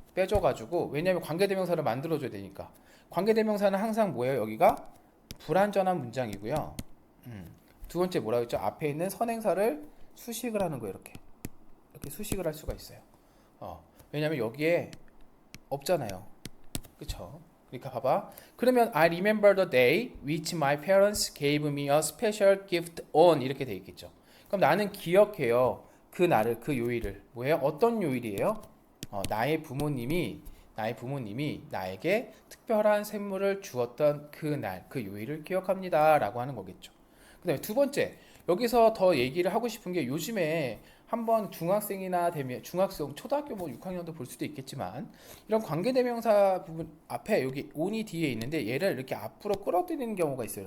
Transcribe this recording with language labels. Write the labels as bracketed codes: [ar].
[ko] 빼줘가지고 왜냐하면 관계대명사를 만들어줘야 되니까. 관계대명사는 항상 뭐예요? 여기가 불완전한 문장이고요. 두 번째 뭐라고 했죠? 앞에 있는 선행사를 수식을 하는 거예요. 이렇게 수식을 할 수가 있어요. 왜냐면 여기에 없잖아요. 그쵸? 그러니까 봐봐. [en] 그러면 I remember the day which my parents gave me a special gift on [ko] 이렇게 돼 있겠죠. 그럼 나는 기억해요. 그 날을, 그 요일을. 뭐예요? 어떤 요일이에요? 나의 부모님이 나에게 특별한 선물을 주었던 그 날, 그 요일을 기억합니다. 라고 하는 거겠죠. 그 다음에 두 번째, 여기서 더 얘기를 하고 싶은 게 요즘에 한번 중학생이나 되면 중학생, 초등학교 뭐 6학년도 볼 수도 있겠지만 이런 관계대명사 부분 앞에 여기 on이 뒤에 있는데 얘를 이렇게 앞으로 끌어들이는 경우가 있어요.